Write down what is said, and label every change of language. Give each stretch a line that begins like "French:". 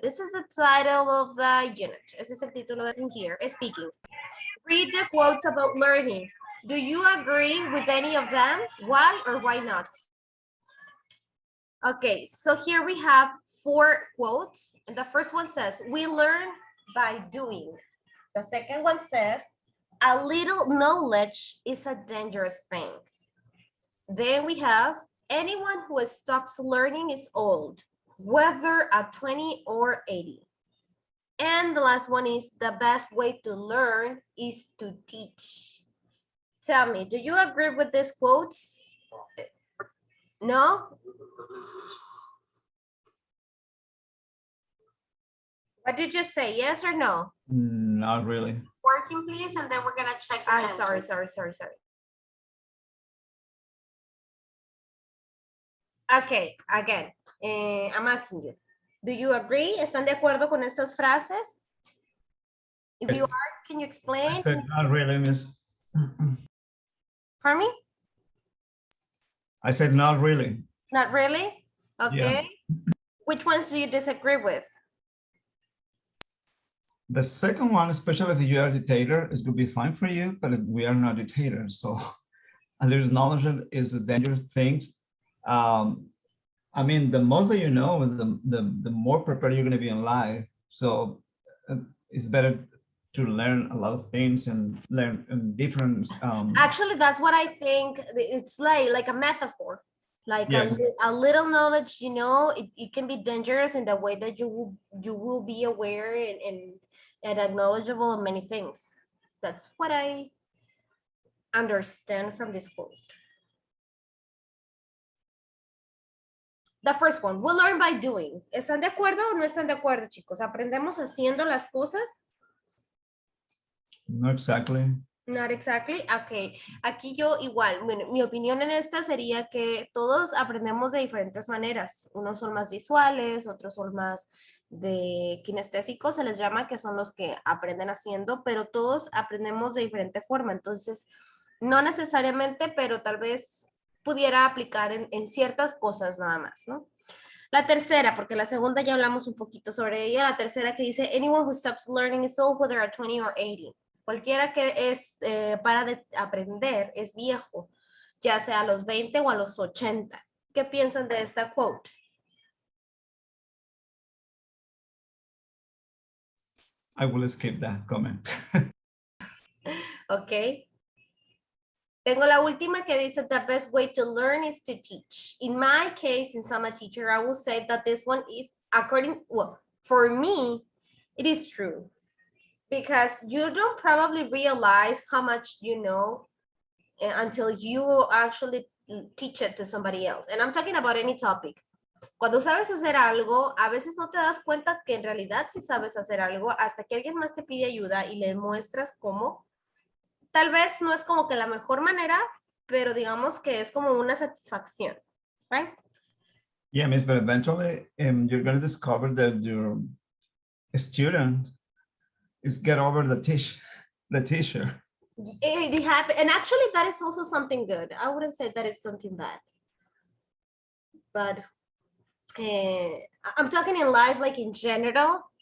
English: This is the title of the unit.
Spanish: Ese es el título de
English: here, speaking. Read the quotes about learning. Do you agree with any of them? Why or why not? Okay, so here we have 4 quotes. And the first one says, we learn by doing. The second one says, a little knowledge is a dangerous thing. Then we have, anyone who stops learning is old, whether at 20 or 80. And the last one is, the best way to learn is to teach. Tell me, do you agree with these quotes? No? What did you say, yes or no? Not really. Working, please, and then we're gonna check. Sorry. Okay, again, I'm asking you. Do you agree?
Spanish: ¿Están de acuerdo con estas frases?
English: If you are, can you explain? I said not really, miss. Pardon me? I said not really. Not really? Okay. Yeah. Which ones do you disagree with? The second one, especially if you are a dictator, is going to be fine for you, but we are not dictators. So a little knowledge is a dangerous thing. I mean, the most that you know, the more prepared you're going to be in life. So it's better to learn a lot of things and learn different. Actually, that's what I think. It's like a metaphor. Like yeah. a little knowledge, you know, it can be dangerous in the way that you will be aware and knowledgeable of many things. That's what I understand from this quote. The first one, we learn by doing.
Spanish: ¿Están de acuerdo o no están de acuerdo, chicos? ¿Aprendemos haciendo las cosas?
English: Not exactly. Not exactly. Okay.
Spanish: Aquí yo igual, bueno, mi opinión en esta sería que todos aprendemos de diferentes maneras. Unos son más visuales, otros son más de kinestésicos, se les llama, que son los que aprenden haciendo, pero todos aprendemos de diferente forma. Entonces, no necesariamente, pero tal vez pudiera aplicar en ciertas cosas nada más, ¿no? La tercera, porque la segunda ya hablamos un poquito sobre ella, la tercera que dice,
English: anyone who stops learning is old, whether at 20 or 80.
Spanish: Cualquiera que para de aprender es viejo, ya sea a los 20 o a los 80. ¿Qué piensan de esta quote?
English: I will skip that comment. Ok.
Spanish: Tengo la última que dice,
English: the best way to learn is to teach. In my case, since I'm a teacher, I will say that this one is for me, it is true. Because you don't probably realize how much you know until you actually teach it to somebody else. And I'm talking about any topic.
Spanish: Cuando sabes hacer algo, a veces no te das cuenta que en realidad sí sabes hacer algo hasta que alguien más te pide ayuda y le muestras cómo. Tal vez no es como que la mejor manera, pero digamos que es como una satisfacción, right?
English: Yeah, miss, but eventually you're going to discover that your student is get over the teacher. It happened, and actually that is also something good. I wouldn't say that it's something bad, but I'm talking in life, like in general.